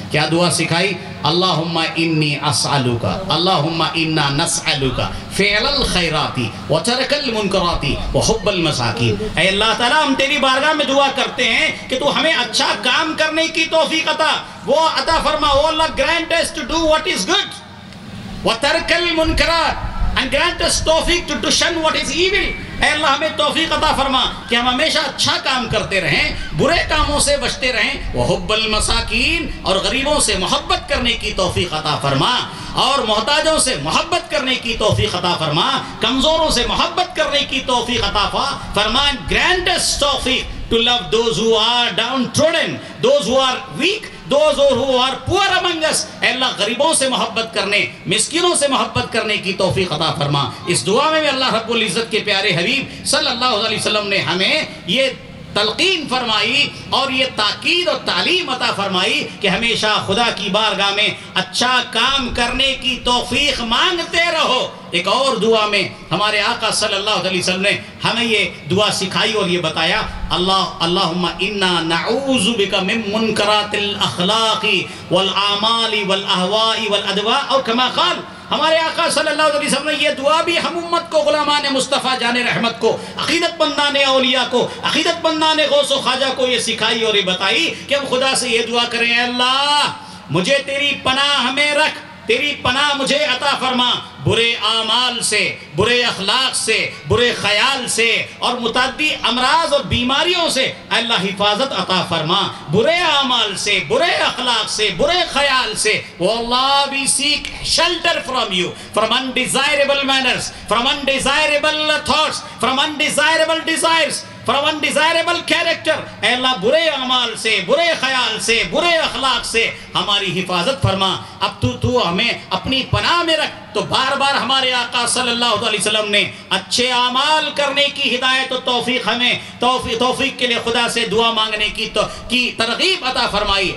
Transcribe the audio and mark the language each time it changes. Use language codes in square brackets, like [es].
[ur] کیا دعا سکھائی؟ [ar] اللہم انی اسألوکا، اللہم انا نسألوکا فعل الخیراتی وترک المنکراتی وحب المساکین. [ur] اے اللہ تعالیٰ ہم تیری بارگاہ میں دعا کرتے ہیں کہ تو ہمیں اچھا کام کرنے کی توفیق وہ عطا فرما. [en] O اللہ grant us to do what is good [ar] وترک المنکرات [en] and grant us توفیق to shun what is evil. [ur] اے اللہ ہمیں توفیق عطا فرما کہ ہم ہمیشہ اچھا کام کرتے رہیں، برے کاموں سے بچتے رہیں. [ar] وحب المساکین، [ur] اور غریبوں سے محبت کرنے کی توفیق عطا فرما، اور محتاجوں سے محبت کرنے کی توفیق عطا فرما، کمزوروں سے محبت کرنے کی توفیق عطا فرما. [en] grant us توفیق to love those who are downtrodden, those who are weak, those who are poor among us. [ur] اے اللہ غریبوں سے محبت کرنے، مسکینوں سے محبت کرنے کی توفیق عطا فرما. اس دعا میں بھی اللہ رب العزت کے پیارے حبیب صلی اللہ علیہ وسلم نے ہمیں یہ تلقین فرمائی اور یہ تاکید اور تعلیم عطا فرمائی کہ ہمیشہ خدا کی بارگاہ میں اچھا کام کرنے کی توفیق مانگتے رہو. ایک اور دعا میں ہمارے آقا صلی اللہ علیہ وسلم نے ہمیں یہ دعا سکھائی اور یہ بتایا، [ar] اللہم انا نعوذ بک من منکرات الاخلاق والاعمال والاہواء والادواء، [ur] اور کما قال ہمارے آقا صلی اللہ علیہ وسلم نے یہ دعا بھی ہم امت کو، غلامان مصطفیٰ جان رحمت کو، عقیدت مندان اولیاء کو، عقیدت مندان غوث و خواجہ کو یہ سکھائی اور یہ بتائی کہ ہم خدا سے یہ دعا کریں، اے اللہ مجھے تیری پناہ میں رکھ، تیری پناہ مجھے عطا فرما برے اعمال سے، برے اخلاق سے، برے خیال سے اور متعدی امراض اور بیماریوں سے. اے اللہ حفاظت عطا فرما برے اعمال سے، برے اخلاق سے، برے خیال سے. [en] O اللہ we seek shelter from you from undesirable manners, from undesirable thoughts, from undesirable desires, from undesirable character. [ur] اے اللہ برے اعمال سے، برے خیال سے، برے اخلاق سے ہماری حفاظت فرما. اب تو ہمیں اپنی پناہ میں رکھ. تو بار بار ہمارے آقا صلی اللہ علیہ وسلم نے اچھے اعمال کرنے کی ہدایت و توفیق ہمیں توفیق کے لیے خدا سے دعا مانگنے کی ترغیب عطا فرمائی.